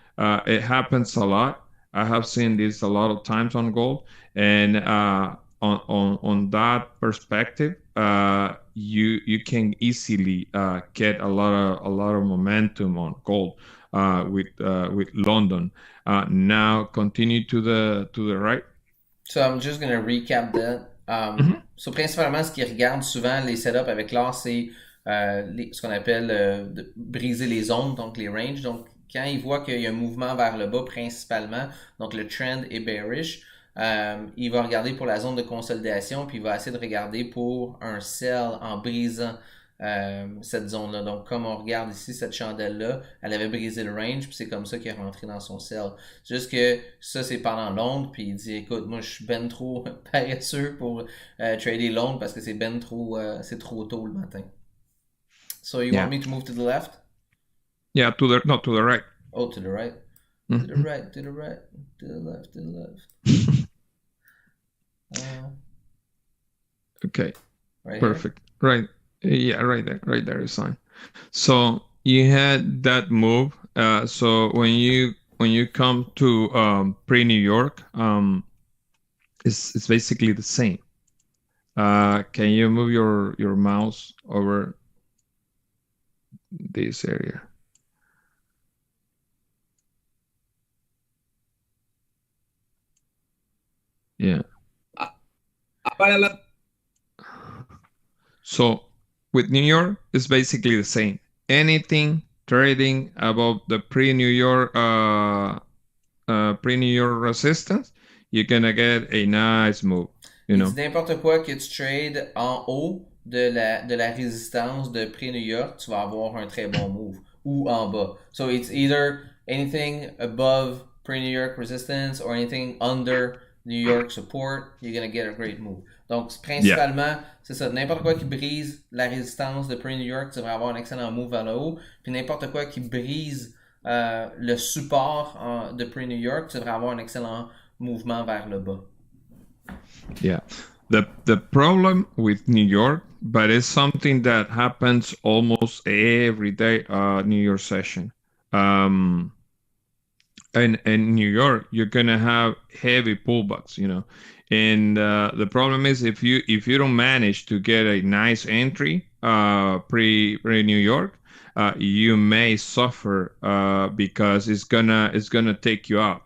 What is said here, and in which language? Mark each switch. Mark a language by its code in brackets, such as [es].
[en] It happens a lot. I have seen this a lot of times on gold, and on that perspective, you can easily get a lot of momentum on gold with London. Now continue to the right. So I'm just gonna recap that. [fr] So principalement, ce qu'ils regardent souvent les setups avec l'or, c'est ce qu'on appelle de briser les zones, donc les ranges. Donc quand ils voient qu'il y a un mouvement vers le bas principalement, donc le trend est bearish, il va regarder pour la zone de consolidation, puis il va essayer de regarder pour un sell en brisant cette zone-là. Donc, comme on regarde ici, cette chandelle-là, elle avait brisé le range, puis c'est comme ça qu'il est rentré dans son sell. Juste que ça, c'est pendant Londres, puis il dit, écoute, moi, je suis ben trop paresseux pour trader Londres parce que c'est ben trop, c'est trop tôt le matin. [en] So you want me to move to the left? Yeah, to the right. Oh, to the right. Mm-hmm. To the right, to the right, to the left, to the left. Okay. Right Perfect. Here? Right. Yeah, right there. Right there is fine. So you had that move. So when you come to pre-New York, it's basically the same. Can you move your mouse over this area? Yeah. So with New York, it's basically the same. Anything trading above the pre-New York resistance, you're gonna get a nice move. You know. [fr] N'importe quoi que tu trades en haut de la résistance de prix New York, tu vas avoir un très bon move. Ou en bas. [en] So it's either anything above pre-New York resistance or anything under New York support, you're gonna get a great move. [fr] Donc principalement, c'est ça. N'importe quoi qui brise la résistance de pre-New York, tu vas avoir un excellent move vers le haut. Puis n'importe quoi qui brise le support de pre-New York, tu devrais avoir un excellent mouvement vers le bas. [en] Yeah. The problem with New York, but it's something that happens almost every day, New York session. And in New York, you're gonna have heavy pullbacks, you know. And the problem is if you don't manage to get a nice entry pre New York, you may suffer because it's gonna take you out.